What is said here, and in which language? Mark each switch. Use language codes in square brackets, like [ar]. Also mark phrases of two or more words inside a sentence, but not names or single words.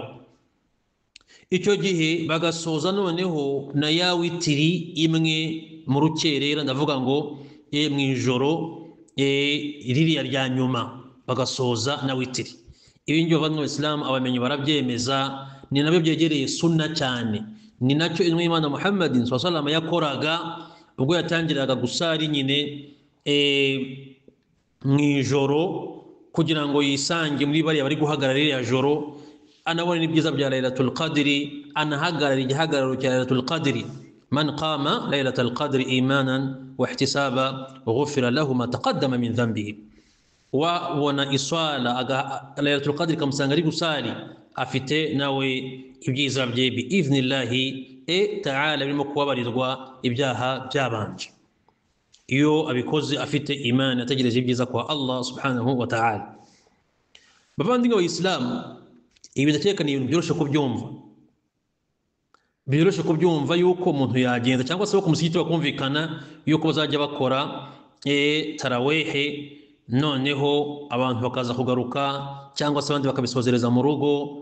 [rw] Icyo gihe bagasoza noneho na ya witiri imwe mu rukerera, ndavuga ngo mu ijoro ririya rya nyuma bagasoza na witiri. Ibi ngibyo bavandimwe b'Islam abamenyi barabyemeza, ni nabyo byegereye sunna cyane, ni nacyo intumwa y'Imana Muhammadin [ar] صلى الله عليه وسلم [rw] yakoraga ubwo yatangiraga gusari nyine mu ijoro, kugira ngo yisange muri bariya bari guhagarara ririya joro, anabona n'ibyiza bya Lailatul Qadri, anahagarara igihagararo cya Lailatul Qadri. [ar] من قام ليلة القدر إيمانا واحتسابا غفر له ما تقدم من ذنبه. [rw] Wabona iswala Lailatul Qadri kamusanga ari gusali, afite nawe ibyiza bye [ar] بإذن الله تعالى, [rw] birimo kubabarirwa ibyaha byabanje iyo abikoze afite imani, ategereje ibyiza kwa [ar] الله سبحانه وتعالى. [rw] Bavandimwe b'Islam, ibi ndatekana ibintu byoroshye kubyumva yuko umuntu yagenda cyangwa se ku musigiti bakumvikana yuko bazajya bakora tarawehe, noneho abantu bakaza kugaruka cyangwa se abandi bakabisozereza mu rugo.